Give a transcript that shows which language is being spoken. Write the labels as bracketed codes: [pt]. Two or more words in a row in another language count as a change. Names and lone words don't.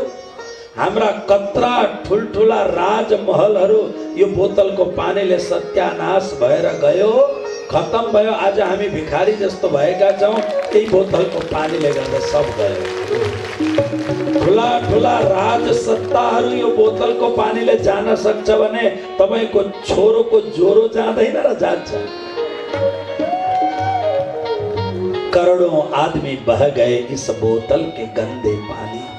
[ne] हाम्रा कत्रा ठुलठुला राजमहलहरू यो बोतलको पानीले सत्यानाश भएर गयो, खत्म भयो। आज हामी भिखारी जस्तो भएका छौं, यही बोतलको पानीले गर्दा सब गयो। ठुला ठुला राज सत्ताहरू यो बोतलको पानीले जान सक्छ भने तपाईको छोरोको ज्वरो जाँदैन र जान्छ? [hi] करोड़ों आदमी बह गए इस बोतल के गंदे पानी